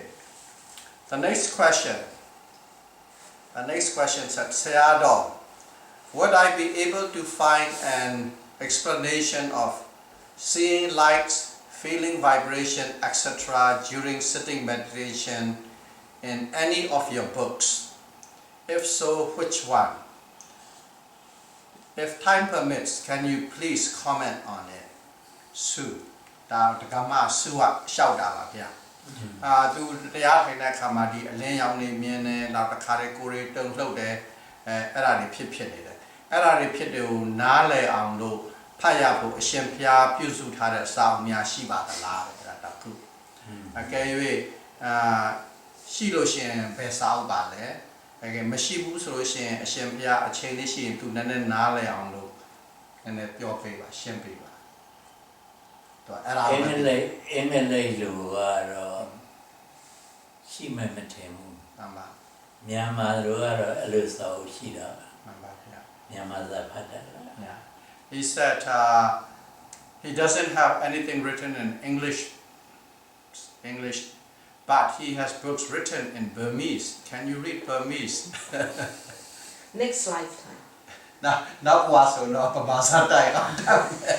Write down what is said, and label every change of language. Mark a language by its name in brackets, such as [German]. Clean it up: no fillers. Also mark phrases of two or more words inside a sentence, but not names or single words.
[English] The next question said, Sayadaw, would I be able to find an explanation of seeing lights, feeling vibration, etc. during sitting meditation in any of your books? If so, which one? If time permits, can you please comment on it? Sue. [Burmese] Tu တရားထိုင်တဲ့အခါမှာဒီအလင်းရောင်နေမြင်နေနောက်တစ်ခါတည်းကိုယ်တွေတုန်လှုပ်တယ်အဲ့ဒါတွေဖြစ် နေတယ်အဲ့ဒါတွေဖြစ်တယ်ကိုနားလည်အောင်လို့ဖတ်ရဖို့အရှင်ဘုရားပြုစုထားတဲ့စာအုပ်များရှိပါသလားအဲ့ဒါတစ်ခုအကယ်၍ရှိလို့ရှိရင်ဘယ်စာအုပ်ပါလဲအကယ်မရှိဘူးဆိုလို့ရှိရင်အရှင်ဘုရားအချိန်လေးရှိရင်သူနည်းနည်းနားလည်အောင်လို့နည်းနည်းပြောပေးပါရှင်းပေးပါတော့အဲ့ဒါ အင်းလေးလူကတော့ရှိမှမထင်ဘူးမှန်ပါမြန်မာလူကတော့အဲ့လိုစာအုပ်ရှိတာမှန်ပါဗျာမြန်မာစာဖတ်တယ် [English] Yeah. He said he doesn't have anything written in English, but he has books written in Burmese. Can you read Burmese? Next lifetime. Now was no Vipassana time.